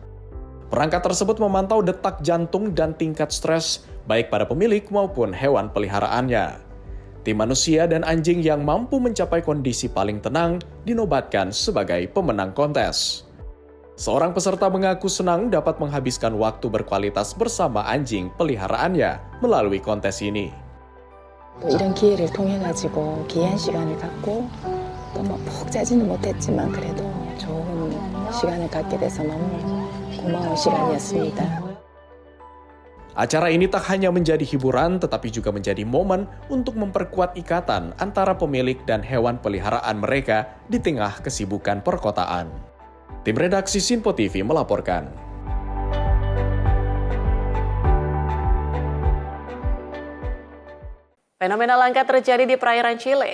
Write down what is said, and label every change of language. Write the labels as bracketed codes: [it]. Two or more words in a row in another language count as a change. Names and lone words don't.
[id] Perangkat tersebut memantau detak jantung dan tingkat stres baik pada pemilik maupun hewan peliharaannya. Tim manusia dan anjing yang mampu mencapai kondisi paling tenang dinobatkan sebagai pemenang kontes. Seorang peserta mengaku senang dapat menghabiskan waktu berkualitas bersama anjing peliharaannya melalui kontes ini. [ko] 이런 기회를 통해 가지고 귀한 시간을 갖고 또 뭐 푹 자지는 못했지만 그래도 좋은 시간을 갖게 돼서 너무 고마운 시간이었습니다. [id] Acara ini tak hanya menjadi hiburan, tetapi juga menjadi momen untuk memperkuat ikatan antara pemilik dan hewan peliharaan mereka di tengah kesibukan perkotaan. Tim redaksi Sinpo TV melaporkan. Fenomena langka terjadi di perairan Chile.